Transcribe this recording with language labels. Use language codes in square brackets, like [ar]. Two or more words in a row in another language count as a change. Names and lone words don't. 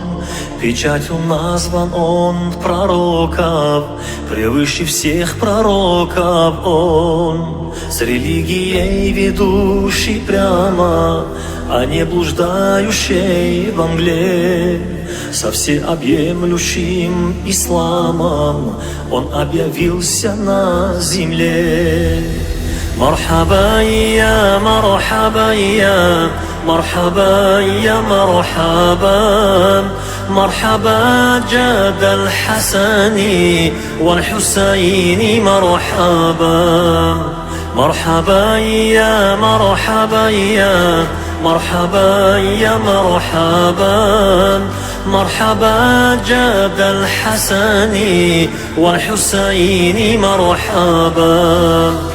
[ru] Печатью назван он пророков, превыше всех пророков он. С религией ведущий прямо, а не блуждающей во мгле. Со всеобъемлющим исламом он объявился на земле. [ar] مرحبا يا مرحبا يا مرحبا يا مرحبا مرحبا جد الحسن والحسين مرحبا. مرحبا يا مرحبا يا مرحبا يا مرحبا مرحبا جد الحسن والحسين مرحبا.